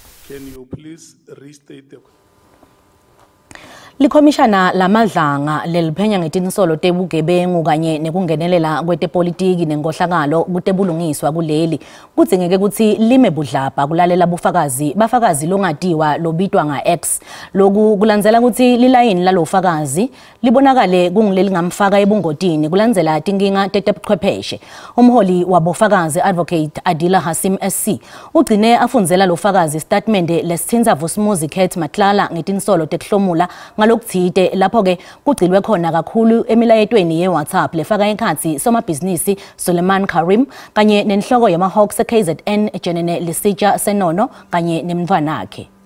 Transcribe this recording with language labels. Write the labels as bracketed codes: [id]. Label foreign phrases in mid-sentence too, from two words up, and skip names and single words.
[ss] Likhomishana lamadlanga leliphenya ngetinsolo tebugebengu kanye nekungenelela kwetepolitiki nenkohlakalo kutebulungiswa kuleli kudzingeke ukuthi lime budlapha kulalela bafakazi longatiwa lobitwa nga X. Loku kulandzela ukuthi lilayini lalofakazi libonakale kungileli ngamfaka ebungotini kulandzela tinkinga tetebuchwepheshe. Umholi wabofakazi Advocate Adila Hasim SC ugcine afundzela lofakazi statement lesithinza Vusumuzi Kate Matlala ngetinsolo tekuhlomula lokuthide lapho ke kugcilwe khona kakhulu emilayetweni yeWhatsApp lefaka ekhathi somabhizinisi Suleiman Karim kanye nenhloko yamaHawks KZN Jenene Lisitsha Senono kanye nemntwana wakhe.